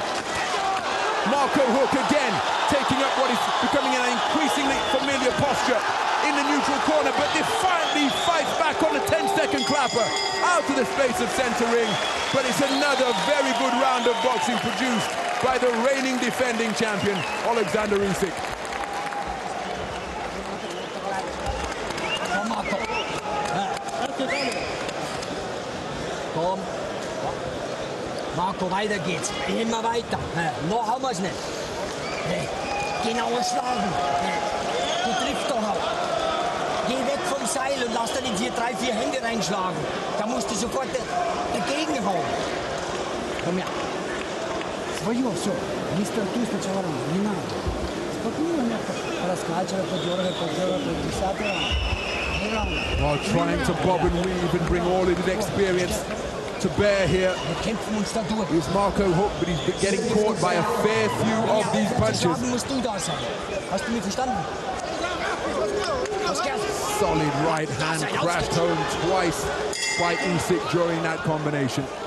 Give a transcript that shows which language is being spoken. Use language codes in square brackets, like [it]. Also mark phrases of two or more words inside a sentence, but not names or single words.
[en] Marco Huck again taking up what is becoming an increasingly familiar posture in the neutral corner, but defiantly fights back on the 10-second clapper out to the space of center ring. But it's another very good round of boxing produced by the reigning defending champion, Oleksandr Usyk. [de] Komm. Marco, weiter geht's. Immer weiter. Noch haben wir es nicht. Genauer schlagen. Du triffst doch auch. Geh weg vom Seil und lass dann in hier 3, 4 Hände reinschlagen. Da musst du sofort dagegen hauen. Komm her. [ru] Свое все. Мистер Ту сначала не надо. Спокойно мягко раскачивай, подергай, подергай, 50 [en] While trying to bob and weave and bring all of his experience to bear here is Marco Huck, but he's been getting caught by a fair few of these punches. Solid right hand crashed home twice by Usyk during that combination.